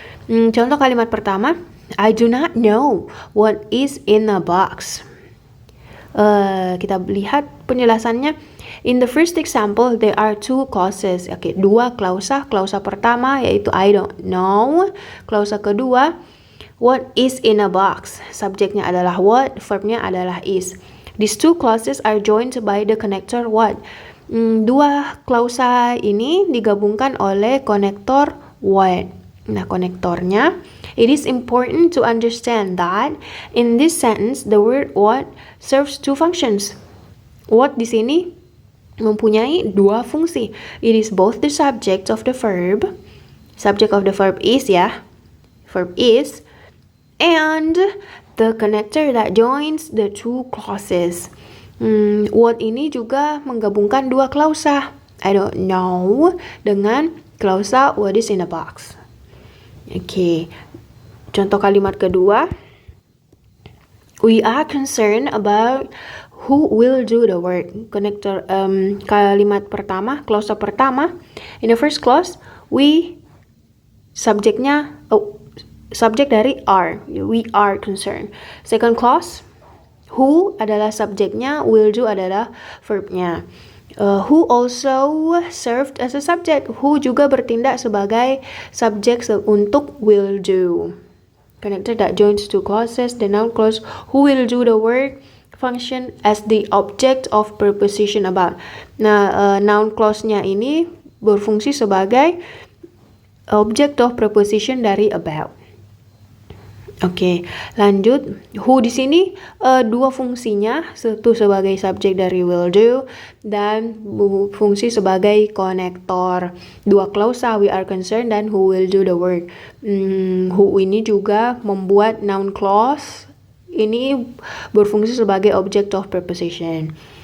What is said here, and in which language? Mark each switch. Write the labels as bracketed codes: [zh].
[id] Contoh kalimat pertama, [en] I do not know what is in a box. [id] Kita lihat penjelasannya. [en] In the first example, there are two clauses. [id] Oke, dua klausa. Klausa pertama yaitu I don't know. [en] Klausa kedua, what is in a box. [id] Subjeknya adalah what, verbnya adalah is. [en] These two clauses are joined by the connector what. [id] Dua klausa ini digabungkan oleh konektor what. [en] Nah, konektornya, it is important to understand that in this sentence, the word what serves two functions. [id] What di sini mempunyai dua fungsi. [en] It is both the subject of the verb. [id] Subject of the verb is ya. [en] Verb is. And the connector that joins the two clauses. [id] What ini juga menggabungkan dua klausa. [en] I don't know [id] dengan klausa [en] what is in a box. Oke. [id] Contoh kalimat kedua. [en] We are concerned about who will do the work. [id] Konektor kalimat pertama, klausa pertama. [en] In the first clause, we [id] subjeknya subjek dari [en] are. We are concerned. Second clause, who [id] adalah subjeknya, [en] will do [id] adalah verbnya. [en] Who also served as a subject. [id] Who juga bertindak sebagai subjek untuk will do. [en] Connector that joins two clauses, the noun clause who will do the work function as the object of preposition about. [id] Nah, noun clause-nya ini berfungsi sebagai object of preposition dari about. Oke, lanjut. Who di sini dua fungsinya, satu sebagai subjek dari will do dan fungsi sebagai konektor. Dua klausa, we are concerned dan who will do the work. Who ini juga membuat noun clause ini berfungsi sebagai object of preposition.